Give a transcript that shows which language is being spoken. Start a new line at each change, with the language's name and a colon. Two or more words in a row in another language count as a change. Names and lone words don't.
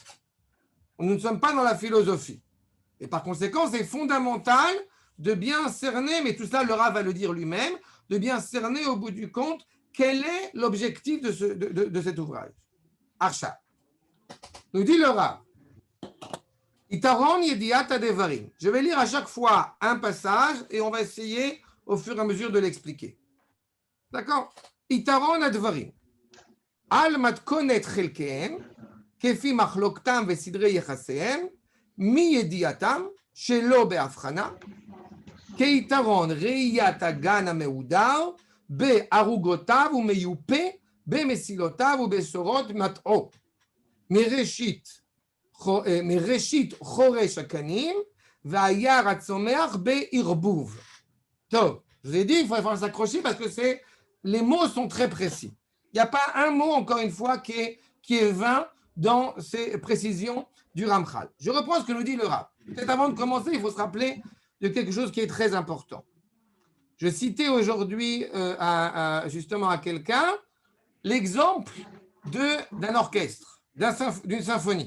French: Nous ne sommes pas dans la philosophie. Et par conséquent, c'est fondamental de bien cerner, mais tout cela, le Rav va le dire lui-même, de bien cerner au bout du compte quel est l'objectif de cet ouvrage. Archa. Nous dit le Rav.
Hebrew: יתרון ידיעת דברים.
French: Je vais lire à chaque fois un passage et on va essayer au fur et à mesure de l'expliquer. D'accord?
Hebrew: יתרון הדברים. על מתכונת חלקיהם, כפי מחלקותם וסדרי יחסיהם, מידיעתם, שלא בהפכה, כיתרון ראיית הגן המהודר בערוגותיו ומיופה במסילותיו ובשורות מטעו מראשית חורש הקנים והיער הצומח בערבוב. טוב,
French: je vous ai dit, il faut s'accrocher parce que les mots sont très précis. Il n'y a pas un mot, encore une fois, qui est vain dans ces précisions du Ramchal. Je reprends ce que nous dit le Rav. Peut-être avant de commencer, il faut se rappeler de quelque chose qui est très important. Je citais aujourd'hui justement à quelqu'un l'exemple d'un orchestre, d'une symphonie.